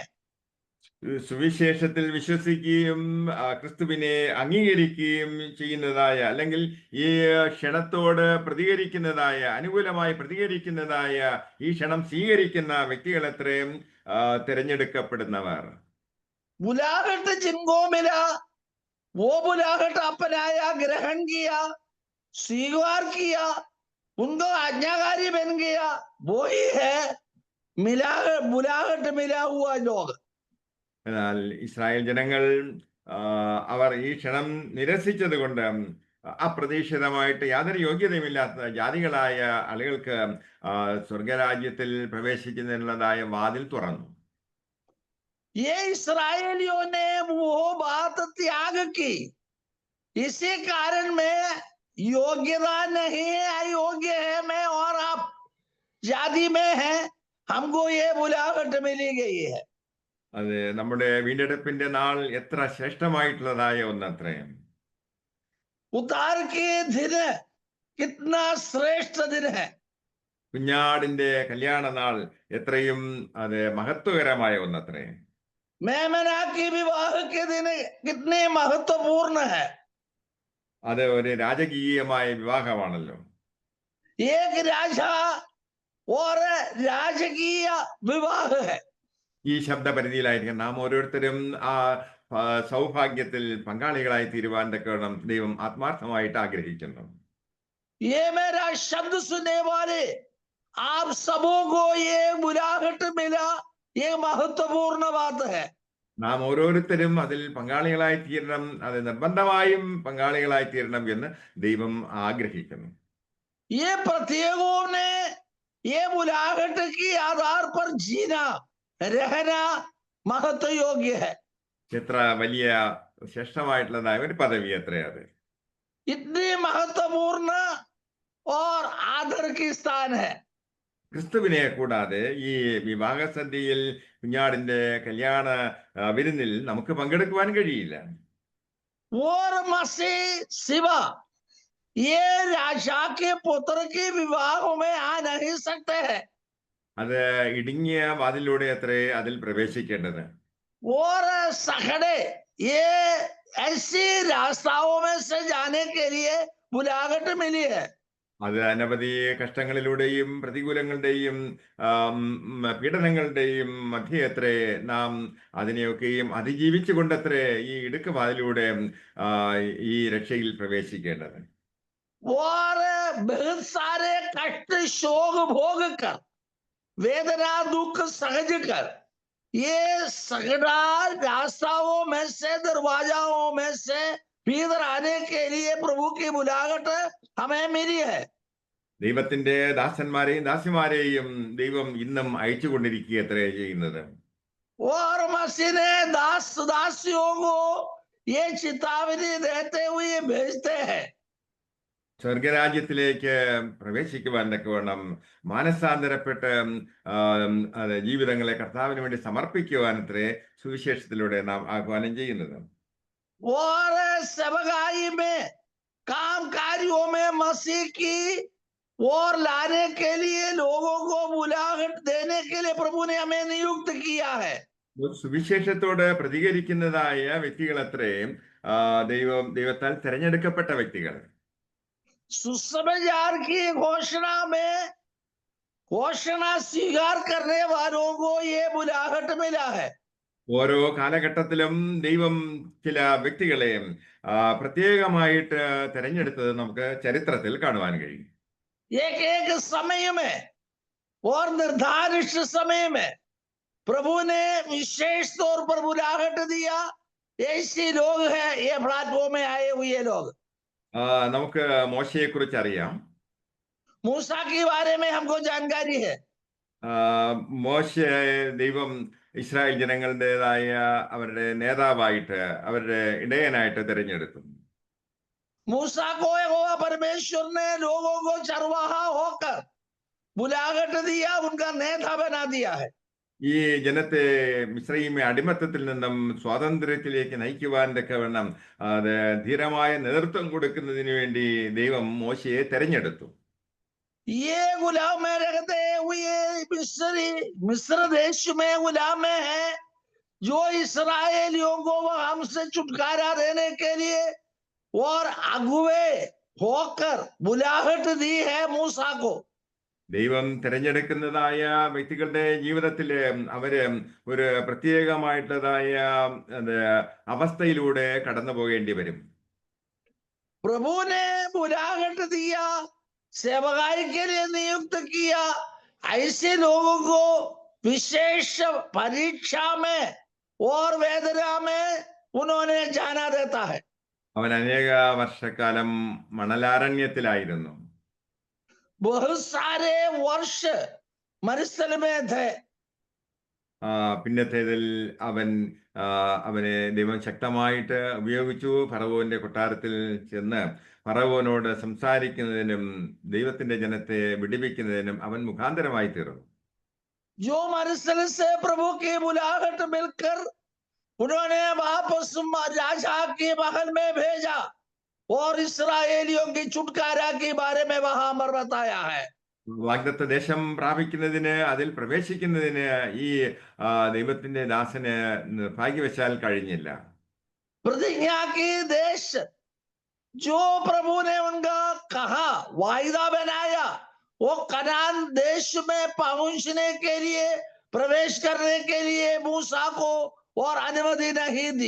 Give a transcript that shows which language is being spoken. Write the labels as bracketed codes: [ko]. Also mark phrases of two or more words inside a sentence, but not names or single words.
[ml] സുവിശേഷത്തിൽ വിശ്വസിക്കുകയും ക്രിസ്തുവിനെ അംഗീകരിക്കുകയും ചെയ്യുന്നതായ അല്ലെങ്കിൽ ഈ ക്ഷണത്തോട് പ്രതികരിക്കുന്നതായ അനുകൂലമായി പ്രതികരിക്കുന്നതായ ഈ ക്ഷണം സ്വീകരിക്കുന്ന വ്യക്തികൾ എത്രയും തിരഞ്ഞെടുക്കപ്പെടുന്നവർ. [hi] बुलाहट जिनको मिला वो बुलाहट अपनाया, ग्रहण किया, स्वीकार किया, उनको आज्ञाकारी बन गया, वो ही है मिला बुलाहट मिला हुआ लोग। [ml] എന്നാൽ ഇസ്രായേൽ ജനങ്ങൾ അവർ ഈ ക്ഷണം നിരസിച്ചത് കൊണ്ട് അപ്രതീക്ഷിതമായിട്ട് യാതൊരു യോഗ്യതയുമില്ലാത്ത ജാതികളായ ആളുകൾക്ക് സ്വർഗരാജ്യത്തിൽ പ്രവേശിക്കുന്നതിനുള്ളതായ വാതിൽ തുറന്നു. [hi] ये इसराइलियों ने वो बात त्याग की, इसी कारण में योग्यता नहीं है, अयोग्य है, मैं और आप जाति में है, हमको ये बुलाहट मिली गई है। [ml] അത് നമ്മുടെ വീണ്ടെടുപ്പിന്റെ നാൾ എത്ര ശ്രേഷ്ഠമായിട്ടുള്ളതായ ഒന്നത്രേ. [hi] उतार के दिन कितना श्रेष्ठ दिन है। [ml] കുഞ്ഞാടിന്റെ കല്യാണ നാൾ എത്രയും അത് മഹത്വകരമായ ഒന്നത്രേ. [hi] मेमना की विवाह के दिन कितने महत्वपूर्ण है। [ml] അത് ഒരു രാജകീയമായ വിവാഹമാണല്ലോ. [hi] एक राजा और राजकीय विवाह है। [ml] ഈ ശബ്ദപരിധിയിലായിരിക്കും നാം ഓരോരുത്തരും ആ സൗഭാഗ്യത്തിൽ പങ്കാളികളായി തീരുവാൻ തക്കവണ്ണം ദൈവം ആത്മാർത്ഥമായിട്ട് ആഗ്രഹിക്കുന്നു. [hi] ये मेरा शब्द सुनने वाले आप सबों को ये बुलाहट मिला, ये महत्वपूर्ण बात है। [ml] നാം ഓരോരുത്തരും അതിൽ പങ്കാളികളായി തീരണം, അത് നിർബന്ധമായും പങ്കാളികളായി തീരണം എന്ന് ദൈവം ആഗ്രഹിക്കുന്നു. [hi] ये प्रत्येकों ने ये बुलाहट की आधार पर जीना रहना महत्व योग्य है। [ml] എത്ര വലിയ ശ്രേഷ്ഠമായിട്ടുള്ളതായ ഒരു പദവി എത്രയാ അത്. [hi] इतनी महत्वपूर्ण और आदर की स्थान है। [ml] ക്രിസ്തുവിനെ കൂടാതെ ഈ വിവാഹ സദ്യയിൽ കുഞ്ഞാടിന്റെ കല്യാണ വിരുന്നിൽ നമുക്ക് പങ്കെടുക്കുവാൻ കഴിയില്ല. [hi] और मसीह सिवा ये राजा के पुत्र के विवाह में आ नहीं सकते हैं। [ml] അത് ഇടുങ്ങിയ വാതിലൂടെ അത്രേ അതിൽ പ്രവേശിക്കേണ്ടത്. [hi] और सखड़े ये ऐसी रास्ताओं में से जाने के लिए बुलाहट मिली है। [ml] അത് അനവധി കഷ്ടങ്ങളിലൂടെയും പ്രതികൂലങ്ങളുടെയും പീഡനങ്ങളുടെയും മധ്യേ അത്രേ നാം അതിനെയൊക്കെയും അതിജീവിച്ചു കൊണ്ടത്രേ ഈ ഇടുക്കവാതിലൂടെ ഈ രക്ഷയിൽ പ്രവേശിക്കേണ്ടത്. [hi] और बहुत सारे कष्ट शोक भोग कर, वेदना दुख सहज कर, ये सगड़ा रास्ताओं में से, दरवाजाओं में से भीतर आने के लिए प्रभु की बुलाहट हमें मिली है। [ml] ദൈവത്തിന്റെ ദാസന്മാരെയും ദാസിമാരെയും ദൈവം ഇന്നും അയച്ചുകൊണ്ടിരിക്കുകയത്രേ ചെയ്യുന്നത്. [hi] और मसीह ने दास दासियों को ये चेतावनी देते हुए भेजते हैं। [ml] സ്വർഗരാജ്യത്തിലേക്ക് പ്രവേശിക്കുവാൻ തക്കവണ്ണം മാനസാന്തരപ്പെട്ട് ജീവിതങ്ങളെ കർത്താവിന് വേണ്ടി സമർപ്പിക്കുവാൻ അത്രേ സുവിശേഷത്തിലൂടെ നാം ആഹ്വാനം ചെയ്യുന്നത്. [hi] और सेवकाई में, काम कार्यों में मसीह की और लाने के लिए लोगों को बुलाहट देने के लिए प्रभु ने हमें नियुक्त किया है। [ml] സുവിശേഷത്തോട് പ്രതികരിക്കുന്നതായ വ്യക്തികൾ അത്രേ ദൈവത്താൽ തിരഞ്ഞെടുക്കപ്പെട്ട വ്യക്തികൾ. [hi] सुसमाचार की घोषणा में घोषणा स्वीकार करने वालों को ये बुलाहट मिला है। [ml] ഓരോ കാലഘട്ടത്തിലും ദൈവം ചില വ്യക്തികളെ പ്രത്യേകമായിട്ട് തിരഞ്ഞെടുത്തത് നമുക്ക് ചരിത്രത്തിൽ കാണുവാൻ കഴിയും. [hi] एक एक समय में और निर्धारित समय में प्रभु ने विशेष तौर पर बुलाहट दिया। ऐसे लोग हैं ये प्लेटफॉर्म में आए हुए लोग। [ml] നമുക്ക് മോശയെ കുറിച്ച് അറിയാം. [hi] मूसा के बारे में हमको जानकारी है। [ml] മോശയെ ദൈവം ഇസ്രായേൽ ജനങ്ങളുടേതായ അവരുടെ നേതാവായിട്ട് അവരുടെ ഇടയനായിട്ട് തിരഞ്ഞെടുത്തു. [hi] मूसा को यहोवा परमेश्वर ने लोगों को चरवाहा होकर बुलाहट दिया, उनका नेता बना दिया है। [ml] ഈ ജനത്തെ മിസ്രയീമെ അടിമത്തത്തിൽ നിന്നും സ്വാതന്ത്ര്യത്തിലേക്ക് നയിക്കുവാൻ തക്കവണ്ണം അത് ധീരമായ നേതൃത്വം കൊടുക്കുന്നതിന് വേണ്ടി ദൈവം മോശയെ തെരഞ്ഞെടുത്തു. [hi] ये गुलाम में रहते हुए मिस्र देश में गुलाम है, जो इसराइलियों को हमसे छुटकारा देने के लिए और अगुवे होकर बुलाहट दी है मूसा को। [ml] ദൈവം തിരഞ്ഞെടുക്കുന്നതായ വ്യക്തികളുടെ ജീവിതത്തിൽ അവര് ഒരു പ്രത്യേകമായിട്ടുള്ളതായ അത് അവസ്ഥയിലൂടെ കടന്നു പോകേണ്ടി വരും. [hi] प्रभु ने बुलाहट दिया, सेवकाई के लिए नियुक्त किया। ऐसे लोगों को विशेष परीक्षा में और वेदना में उन्होंने जाना देता है। [ml] അവൻ അനേക വർഷക്കാലം മണലാരണ്യത്തിലായിരുന്നു. [hi] बहुत सारे वर्ष मरुस्थल में थे। [ml] പിന്നത്തേതിൽ അവനെ ദൈവം ശക്തമായിട്ട് ഉപയോഗിച്ചു. ഫറവോന്റെ കൊട്ടാരത്തിൽ ചെന്ന് ഫറവോനോട് സംസാരിക്കുന്നതിനും ദൈവത്തിന്റെ ജനത്തെ വിടിവിക്കുന്നതിനും അവൻ മുഖാന്തരമായി തീർന്നു. [hi] जो मरुस्थल से प्रभु की बुलाहट मिलकर उन्होंने वापस राजा के महल में भेजा और इस्राएलियों की छुटकारा के बारे में वहां पर बताया है। [ml] വാഗ്ദത്ത ദേശം പ്രാപിക്കുന്നതിന് അതിൽ പ്രവേശിക്കുന്നതിന് ഈ ദൈവത്തിന്റെ ദാസന് ഭാഗ്യവശാൽ കഴിഞ്ഞില്ല. [hi] प्रतिज्ञा की देश जो प्रभु ने उनका कहा, वायदा बनाया, वो कनान देश में पहुंचने के लिए, प्रवेश करने के लिए मूसा को और अनुमति नहीं दी।